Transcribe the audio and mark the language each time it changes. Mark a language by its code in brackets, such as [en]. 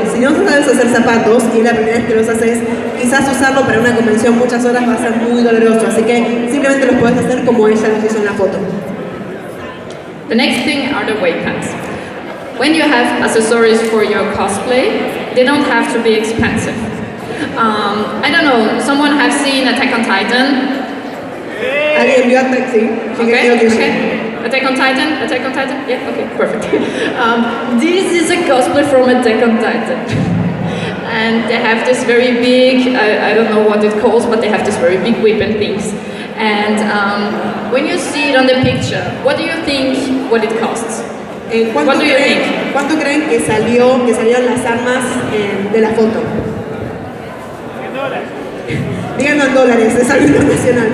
[es] Si no sabes hacer zapatos y es la primera vez que los haces, quizás usarlo para una convención muchas horas va a ser muy doloroso. Así que simplemente los puedes hacer como ella los hizo en la foto. [en] The next thing are the weight pants. When you have accessories for your cosplay, they don't have to be expensive. I don't know, someone has seen Attack on Titan? [es] ¿Alguien vio Attack? Sí. [en] Okay. Attack on Titan? Yeah, okay, perfect. This is a cosplay from Attack on Titan. And they have this very big, I don't know what it calls, but they have this very big weapon things. And when you see it on the picture, what do you think what it costs? [es] ¿Cuánto creen que salieron las armas de la foto? $100. Díganlo en dólares, es algo internacional.